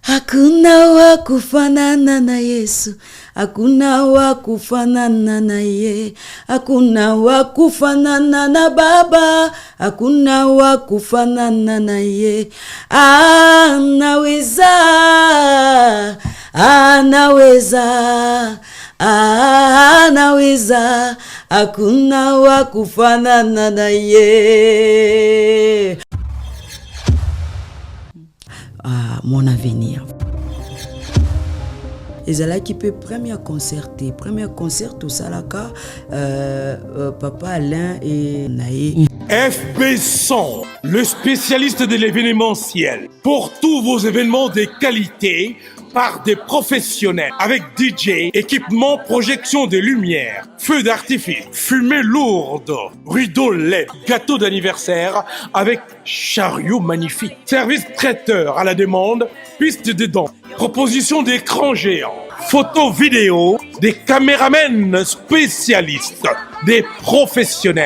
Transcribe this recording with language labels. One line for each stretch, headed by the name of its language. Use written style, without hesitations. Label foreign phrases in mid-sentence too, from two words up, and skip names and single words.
Swahili: Hakuna wa kufanana na Yesu, hakuna wa kufanana na ye, hakuna wa kufanana na Baba, hakuna wa kufanana na ye. Anaweza, anaweza, anaweza, hakuna wa kufanana na ye.
French: Mon avenir.
Lingala: Ezalaki pe
French: premier concert au
Lingala: Salaka, Papa Alain et Naé.
French: FB100, le spécialiste de l'événementiel. Pour tous vos événements de qualité, par des professionnels, avec DJ, équipement, projection de lumière, feux d'artifice, fumée lourde, rideaux LED, gâteau d'anniversaire avec chariot magnifique, service traiteur à la demande, piste de danse, proposition d'écran géant, photo vidéo, des caméramens spécialistes, des professionnels.